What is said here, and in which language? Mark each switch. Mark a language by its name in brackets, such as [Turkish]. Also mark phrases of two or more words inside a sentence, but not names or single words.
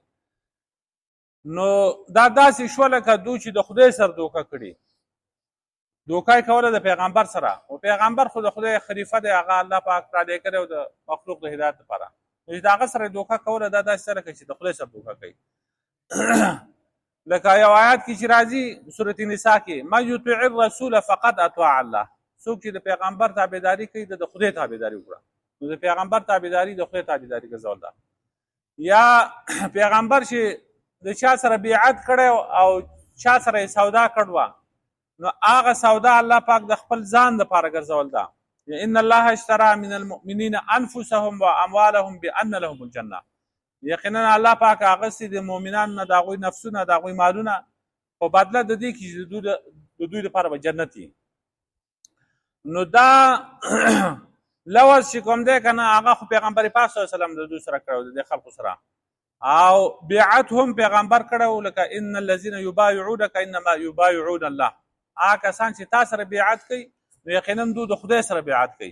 [Pashto] نو دا داسې شوه لکه دوی چې د خدای سره دوکه کړي، دوکه یې کوله د پیغمبر سره، او پیغمبر خو د خدای خلیفه دی، هغه الله پاک رالیږلی او د مخلوق د هدایت لپاره. نو چې د هغه سره دوکه کوله دا داسې لکه چې د خدای سره دوکه کوي. لکه یو آیات کې چې راځي سورة نساء کې، [Arabic] من یطیع الرسول فقد اطاع الله، [Pashto] څوک چې د پیغمبر تابعداري کوي د خدای تابعداري وکړه. نو د پیغمبر تابعداري د خدای تابعداري ګرځول ده. یا پیغمبر چې د چا سره بیعت کړی او چا سره یې سودا کړوه، نو هغه سودا الله پاک د خپل ځان دپاره ګرځول ده. [Arabic] ان الله اشترى من المؤمنین انفسهم واموالهم بان لهم الجنه، [Pashto] یقینا الله پاک اغستې د مؤمنانو نه د هغوی نفسونه، د هغوی مالونه په بدله د دې کې چې د دوی لپاره به جنت وي. نو دا لوز چې کوم دی که نه هغه خو پیغمبر پاک [Arabic] صلی الله علیه وسلم [Pashto] د دوی سره کړی د خلکو سره، او بیعت هم پیغمبر کړی، لکه [Arabic] ان الذین یبایعونک انما یبایعون الله، [Pashto] هغه کسان چې تا سره بیعت کوي نو یقینا دوی د خدای سره بیعت کوي.